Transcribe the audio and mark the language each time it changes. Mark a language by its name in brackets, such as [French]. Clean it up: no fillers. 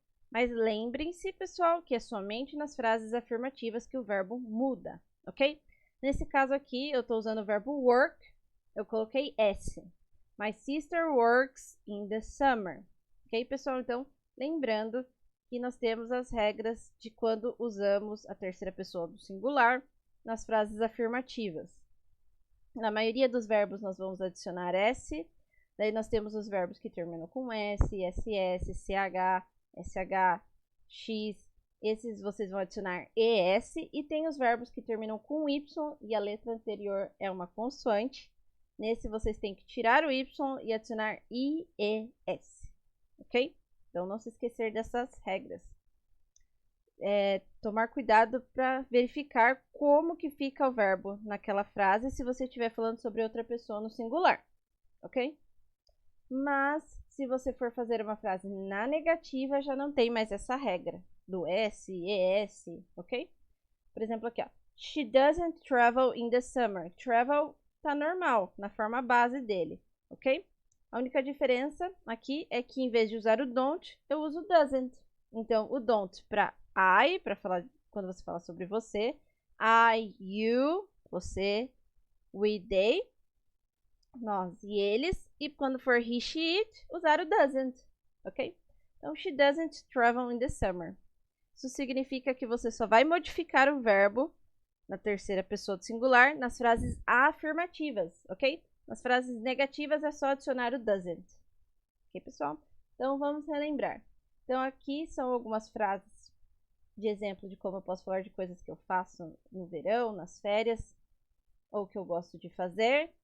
[Portuguese] Mas lembrem-se, pessoal, que é somente nas frases afirmativas que o verbo muda, ok? Nesse caso aqui, eu estou usando o verbo work, eu coloquei S. [English] My sister works in the summer. [Portuguese] Ok, pessoal? Então, lembrando que nós temos as regras de quando usamos a terceira pessoa do singular nas frases afirmativas. Na maioria dos verbos, nós vamos adicionar S. Daí, nós temos os verbos que terminam com S, SS, CH, SH, X. Esses vocês vão adicionar ES. E tem os verbos que terminam com Y e a letra anterior é uma consoante. Nesse, vocês têm que tirar o Y e adicionar IES. Ok? Então, não se esquecer dessas regras. Tomar cuidado para verificar como que fica o verbo naquela frase se você estiver falando sobre outra pessoa no singular. Ok? Mas, se você for fazer uma frase na negativa, já não tem mais essa regra do S, ES, ok? Por exemplo, aqui, ó. [English] She doesn't travel in the summer. [Portuguese] Travel tá normal, na forma base dele, ok? A única diferença aqui é que em vez de usar o don't, eu uso o doesn't. Então, o don't para I, para falar quando você fala sobre você. I, you, você, we, they, nós e eles. E quando for he, she, it, usar o doesn't, ok? [English] Então, she doesn't travel in the summer. [Portuguese] Isso significa que você só vai modificar o verbo na terceira pessoa do singular nas frases afirmativas, ok? Nas frases negativas é só adicionar o doesn't. Ok, pessoal? Então, vamos relembrar. Então, aqui são algumas frases de exemplo de como eu posso falar de coisas que eu faço no verão, nas férias, ou que eu gosto de fazer.